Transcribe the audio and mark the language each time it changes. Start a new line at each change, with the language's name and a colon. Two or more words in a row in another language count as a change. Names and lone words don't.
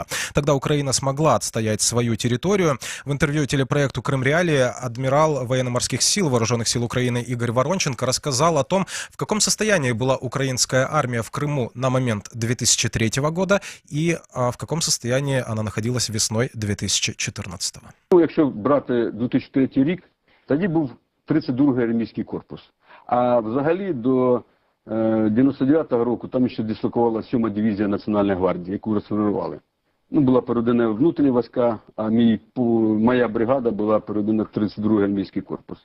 Russian: Тогда Украина смогла отстоять свою территорию. В интервью телепроекту «Крым Реалии» адмирал военно-морских сил Вооруженных сил Украины Игорь Воронченко рассказал о том, в каком состоянии была украинская армия в Крыму на момент 2003 года и в каком состоянии она находилась весной 2014.
Ukrainian: Ну, якщо брати 2003 рік, тоді був 32-й армійський корпус. А взагалі до 99-го року там ще дислокувала 7-ма дивізія Національної гвардії, яку розформували. Ну, була переведена внутрішні війська, а моя бригада була переведена в 32-й армійський корпус.